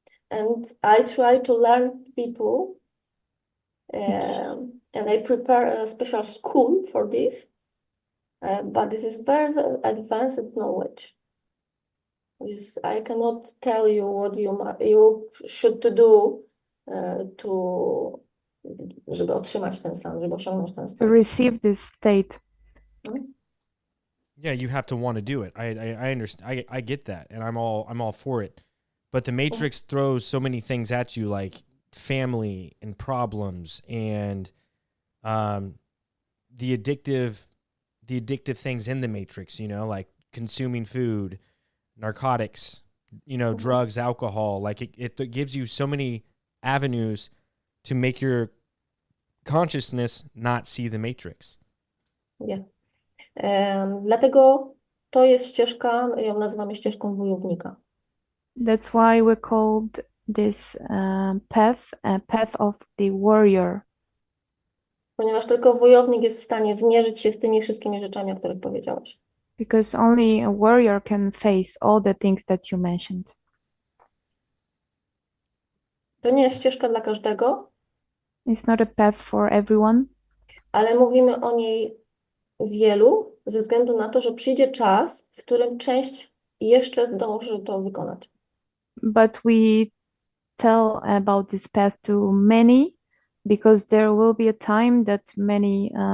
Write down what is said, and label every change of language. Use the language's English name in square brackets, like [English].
[English] And I try to learn people and I prepare a special school for this. But this is very, very advanced knowledge. I cannot tell you what you should to do to [Polish] żeby otrzymać ten stan, żeby osiągnąć ten To stan. [English] receive this state. Yeah, you have to want to do it. I understand. I get that, and I'm all for it. But the Matrix throws so many things at you, like family and problems and the addictive things in the Matrix. You know, like consuming food, narcotics, drugs, alcohol. Like it gives you so many avenues to make your consciousness not see the Matrix. Yeah. [Polish] Dlatego to jest ścieżka, ją nazywamy ścieżką wojownika. [English] That's why we called this path a path of the warrior. [Polish] Ponieważ tylko wojownik jest w stanie zmierzyć się z tymi wszystkimi rzeczami, o których powiedziałaś. [English] Because only a warrior can face all the things that you mentioned. [Polish] To nie jest ścieżka dla każdego, [English] It's not a path for everyone, [Polish] ale mówimy o niej wielu ze względu na to, że przyjdzie czas, w którym część jeszcze zdąży to wykonać. [English] but we tell about this path to many because there will be a time that many